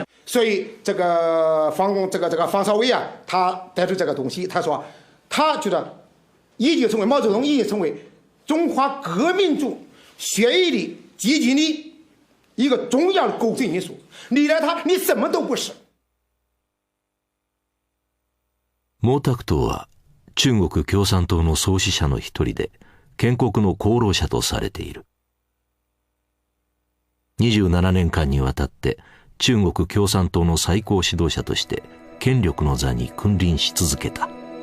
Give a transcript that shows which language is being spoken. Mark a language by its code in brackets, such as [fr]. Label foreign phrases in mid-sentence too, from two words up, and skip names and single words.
[zh] 所以这个方少伟啊，他带出这个东西，他说他觉得毛泽东已经成为中华革命中血液里积极的一个重要的构成因素，离了他，你什么都不是。 [ja] 毛沢東は中国共産党の創始者の一人で、建国の功労者とされている。27年間にわたって中国共産党の最高指導者として権力の座に君臨し続けた。